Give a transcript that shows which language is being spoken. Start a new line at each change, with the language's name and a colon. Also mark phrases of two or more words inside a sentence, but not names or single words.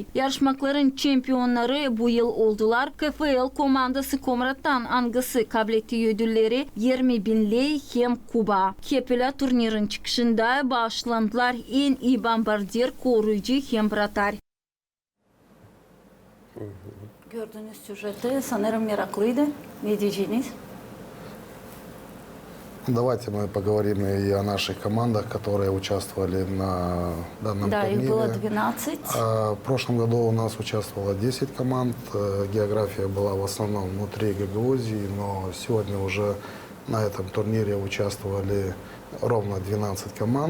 Gagauz: Yarışmaların şampiyonları bu yıl oldular. KFL komandası Komrat'tan angısı kabul etti ödülleri 20.000'li hem Kuba. Hep öyle turnirin çıkışında bağışlandılar en iyi bombardier, koruyucu hem bratar. Gördüğünüz süreci sanırım meraklıydı. Ne diyeceğiniz?
Russian: Давайте мы поговорим и о наших командах, которые участвовали на данном Да, турнире. их было 12. В прошлом году у нас участвовало 10 команд. География была в основном внутри Гагаузии, но сегодня уже на этом турнире участвовали ровно 12 команд.